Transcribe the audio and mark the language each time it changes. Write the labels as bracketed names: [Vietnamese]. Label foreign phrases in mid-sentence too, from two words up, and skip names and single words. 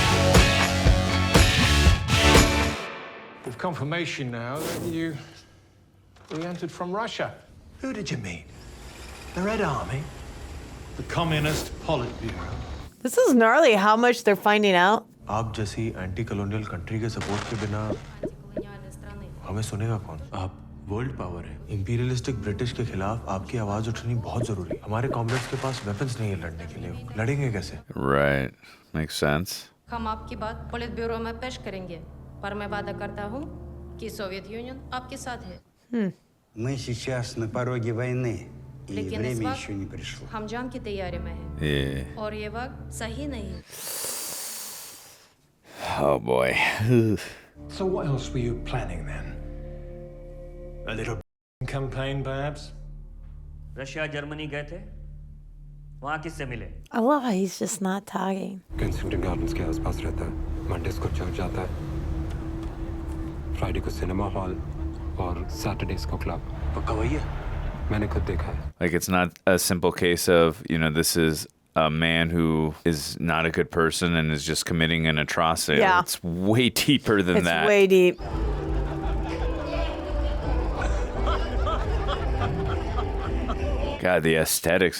[English] With confirmation now that you re-entered from Russia. Who did you meet? The Red Army? The Communist Politburo. This is gnarly how much they're finding out. [Hindi] आप जैसी [English] anti colonial country [Hindi] के सपोर्ट के बिना हमें सुनेगा कौन? आप [English] world power [Hindi] है। [English] imperialistic British [Hindi] के खिलाफ आपकी आवाज उठानी बहुत जरूरी है। हमारे कॉमरेड्स के पास वेपन्स नहीं है लड़ने के लिए। लड़ेंगे कैसे? [English] Right. Makes sense. [Hindi] हम आपकी बात पोलिट ब्यूरो में पेश करेंगे, पर मैं वादा करता हूँ कि सोवियत यूनियन आपके साथ है। [Russian] Мы сейчас на пороге войны, и [Hindi] लेकिन इस [Russian] время еще не [Hindi] वक्त [Russian] пришло. [Hindi] हम जंग की तैयारी में हैं, [English] Yeah. [Hindi] और ये वक्त सही नहीं है। [English] Oh boy. So what else were you planning then? A little campaign, perhaps? [Hindi] रशिया जर्मनी गए थे, वहाँ किससे मिले? [English] I love how he's just not talking. [Hindi] केंसिंगटन गार्डन्स के आसपास रहता है। मंडेज को चर्च जाता है, फ्राइडे को [English] cinema hall [Hindi] और सैटरडेज को क्लब। पक्का वही है? मैंने खुद देखा है। [English] Like, it's not a simple case of, this is a man who is not a good person and is just committing an atrocity. Yeah. It's way deeper than It's that. way deep. God, the aesthetics.